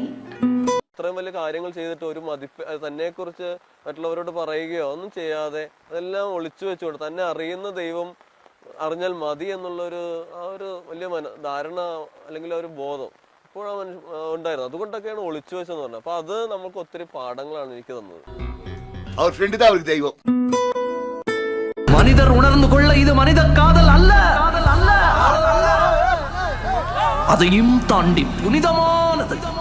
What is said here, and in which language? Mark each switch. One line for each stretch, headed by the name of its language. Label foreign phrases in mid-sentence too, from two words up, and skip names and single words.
Malayalam: ഇത്രയും വലിയ കാര്യങ്ങൾ ചെയ്തിട്ട് ഒരു തന്നെക്കുറിച്ച് മറ്റുള്ളവരോട് പറയുകയോ ഒന്നും ചെയ്യാതെ അതെല്ലാം ഒളിച്ചു വെച്ചുകൊണ്ട് തന്നെ അറിയുന്ന ദൈവം അറിഞ്ഞാൽ മതി എന്നുള്ളൊരു ആ ഒരു വലിയ ധാരണ അല്ലെങ്കിൽ ഒരു ബോധം ഇപ്പോഴാ ഉണ്ടായിരുന്നു. അതുകൊണ്ടൊക്കെയാണ് ഒളിച്ചു വെച്ചെന്ന് പറഞ്ഞത്. അപ്പൊ അത് നമുക്ക് ഒത്തിരി പാഠങ്ങളാണ് എനിക്ക് തന്നത്. ദൈവം
Tamil: மனிதர் உணர்ந்து கொள்ள இது மனித காதல் அல்ல, அதையும் தாண்டி புனிதமானது.